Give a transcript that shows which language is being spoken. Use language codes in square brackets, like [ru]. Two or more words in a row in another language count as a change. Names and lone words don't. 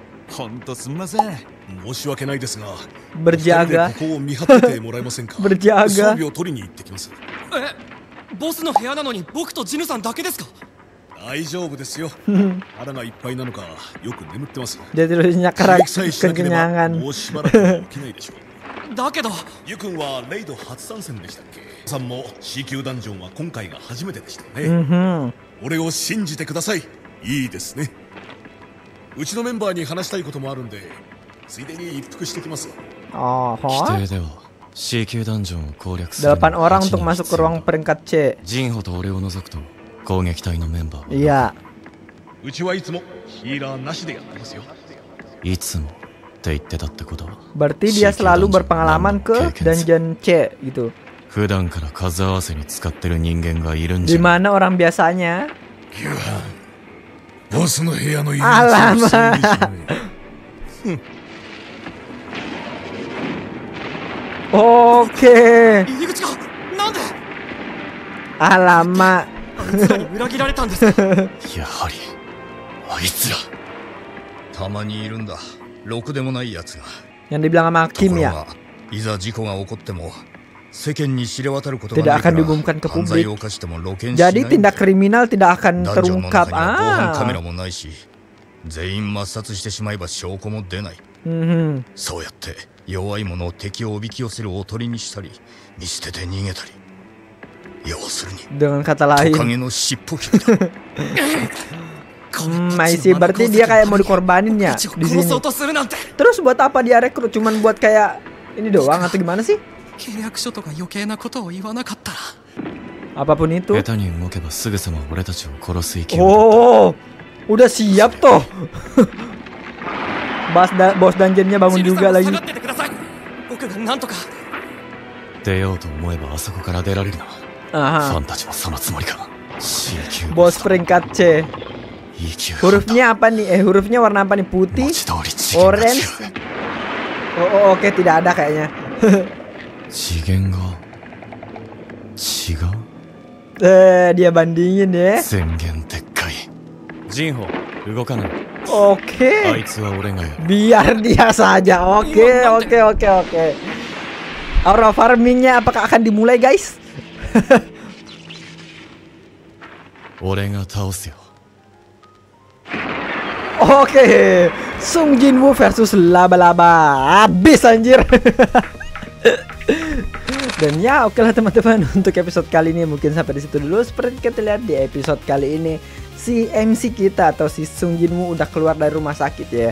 [ja] ほんとすみません。申し訳ないですが、 [id] Berjaga. [ja] ここを見張っててもらえませんか。 [id] Berjaga. [ja] 装備を取りに行ってきます。ボスの部屋なのに僕とジヌさんだけですか？大丈夫ですよ。腹がいっぱいなのかよく眠ってます。 [id] Dia tidurnya karena [ja] 刺激さえしなければ [id] kekenyangan. [ja] もうしばらくは起きないでしょう。だけどユ君はレイド初参戦でしたっけ。さんも C 級ダンジョンは今回が初めてでしたよね。俺を信じてください。いいですね。うちのメンバーに話したいこともあるんで、ついでに一服してきます。規定では C 級ダンジョンを攻略する [id] 8 orang untuk masuk ke ruang peringkat C. [ja] ジンホと俺を除くと攻撃隊のメンバー [id] Iya. [ja] うちはいつもヒーラーなしでやってますよ。いつもって言ってたってことは [id] Berarti dia selalu berpengalaman ke dungeon C gitu. [ja] 普段から数合わせに使ってる人間がいるんじゃ [id] Dimana orang biasanya? [ja] ボスの部屋の入り口 [id] Alamak. Oke. [ja] 入り口がなんで [id] Alamak. [ja] 裏切られたんですか？やはりあいつらたまにいるんだ。ろくでもないやつが。 [id] Yang dibilang sama [ja] とこ Kim ろ [id] ya. [ja] がいざ事故が起こっても世間に知れ渡ること [id] Tidak [ja] がないか [id] akan [ja] ら [id] diumumkan ke [ja] 犯罪 [id] publik. [ja] を犯しても露見しないん [id] Jadi [ja] だ。 [id] tindak kriminal tidak akan [ja] ダンジョンの [id] terungkap. [ja] 中には防犯カメラ Ah. もないし、全員抹殺してしまえば証拠も出ない。そうやって弱い者を敵をおびき寄せるおとりにしたり、見捨てて逃げたり。要するに [id] Dengan kata [ja] ト [id] lain. [ja] カゲの尻尾切りだ。 [id] Masih berarti dia kayak mau dikorbanin ya di sini. Terus buat apa dia rekrut? Cuman buat kayak ini doang atau gimana sih? [ja] 契約書とか余計なことを言わなかったら [id] Apapun itu. [ja] 下手に動けばすぐさま俺たちを殺す勢いだ [id] Oh, udah siap toh. Bos dungeonnya bangun juga lagi. [ja] 僕がなんとか出ようと思えばあそこから出られるな。フ Aha. ァンたちもそのつもりか。 C 級 [id] Bos peringkat C. Hurufnya apa nih? Hurufnya warna apa nih? Putih, orange. Oh, oke, tidak ada kayaknya. [ja] 次元が違う [id] Dia bandingin ya. [ja] 宣言撤回。ジンホ動かない。 [id] Oke. [ja] あいつは俺がやる。 [id] Biar dia saja. Oke. [en] Aura farmingnya [id] apakah akan dimulai, guys? [ja] 俺が倒すよ。 [id] Oke, Sung Jinwoo versus Laba-Laba. Habis anjir. Dan ya oke lah teman-teman, untuk episode kali ini mungkin sampai di situ dulu. Seperti kita lihat di episode kali ini, si MC kita atau si Sung Jinwoo udah keluar dari rumah sakit ya.